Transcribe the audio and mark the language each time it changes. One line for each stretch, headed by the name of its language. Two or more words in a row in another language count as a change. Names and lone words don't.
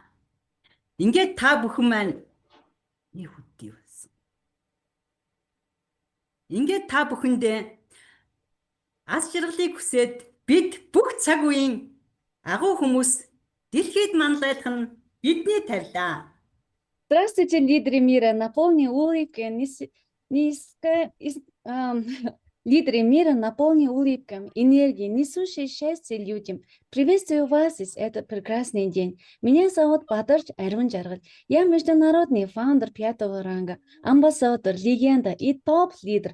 Mongolian: Ингээд та бүхэн маань Ингээд та бүхэндээ аз жаргалыг хүсээд бид бүх цаг үеийн агуу хүмүүс дэлхийд манлайлах нь бидний тавилаа.
Russian: Здравствуйте, лидеры мира, наполни улыбками, лидеры мира, наполни улыбками, энергией, несущей счастье людям. Приветствую вас из этот прекрасный день. Меня зовут Бадарч Ариун Жаргал. Я международный фаундер 5-го ранга, амбассадор, легенда и топ-лидер.